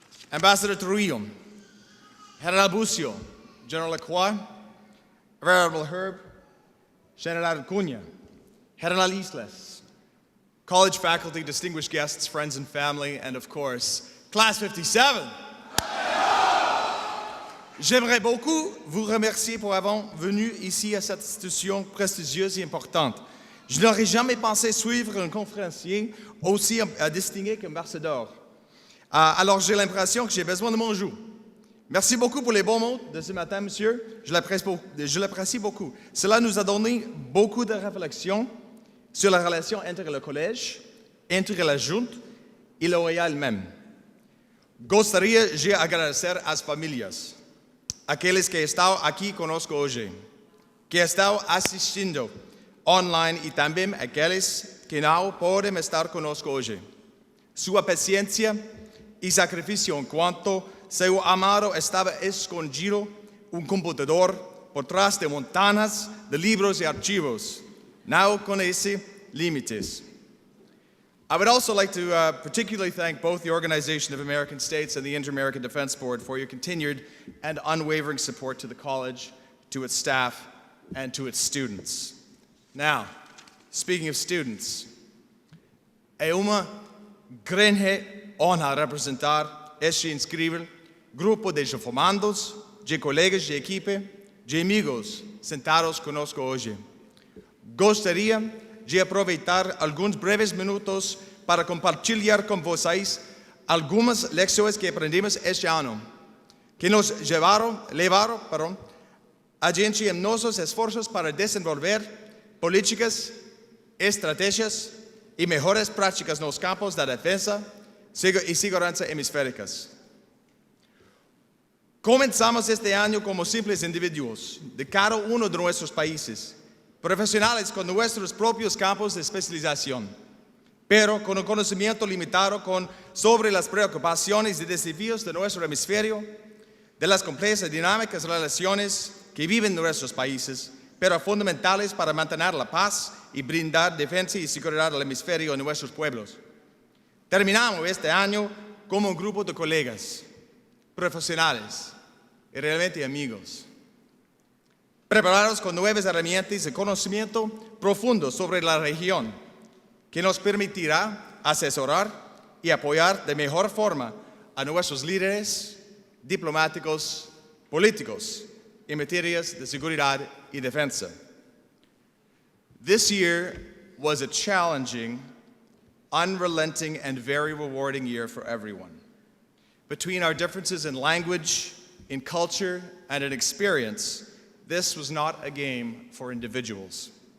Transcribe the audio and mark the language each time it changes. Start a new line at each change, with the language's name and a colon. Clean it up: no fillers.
English: Ambassador Trujillo, General Bucio, General Lacroix, Venerable Herb, General Cunha, General Islas, college faculty, distinguished guests, friends and family, and of course, Class 57.
French: J'aimerais beaucoup vous remercier pour avoir venu ici à cette institution prestigieuse et importante. Je n'aurais jamais pensé suivre un conférencier aussi distingué qu'ambassadeur. Alors j'ai l'impression que j'ai besoin de mon jour. Merci beaucoup pour les bons mots de ce matin, monsieur. Je l'apprécie beaucoup. Cela nous a donné beaucoup de réflexion sur la relation entre le collège,
Spanish: entre la Junta y la OEA
French: elle-même.
Portuguese: Gostaria de agradecer às famílias, aqueles que estão aqui conosco hoje, que estão assistindo online e também aqueles que não podem estar conosco hoje. Sua paciência e sacrifício enquanto seu amado estava escondido um computador por trás de montanas de livros e arquivos. Não conhece limites.
English: I would also like to particularly thank both the Organization of American States and the Inter-American Defense Board for your continued and unwavering support to the college, to its staff, and to its students. Now, speaking of students,
Portuguese: é uma grande honra representar este incrível grupo de formandos, de colegas de equipe, de amigos sentados conosco hoje. Gostaria de aproveitar alguns breves minutos para compartilhar com vocês algumas lições que aprendemos este ano, que nos levaram adiante em nossos esforços para desenvolver políticas, estratégias e melhores práticas nos campos da defesa e segurança hemisféricas.
Spanish: Comenzamos este ano como simples indivíduos de cada uno de nuestros países, profesionales con nuestros propios campos de especialización, pero con un conocimiento limitado sobre las preocupaciones y desafíos de nuestro hemisferio, de las complejas y dinámicas relaciones que viven nuestros países, pero fundamentales para mantener la paz y brindar defensa y seguridad al hemisferio y a nuestros pueblos. Terminamos este año como un grupo de colegas, profesionales y realmente amigos, preparados con nuevas herramientas y conocimiento profundo sobre la región, que nos permitirá asesorar y apoyar de mejor forma a nuestros líderes diplomáticos, políticos, en materias de seguridad y defensa.
English: This year was a challenging, unrelenting, and very rewarding year for everyone. Between our differences in language, in culture, and in experience, this was not a game for individuals.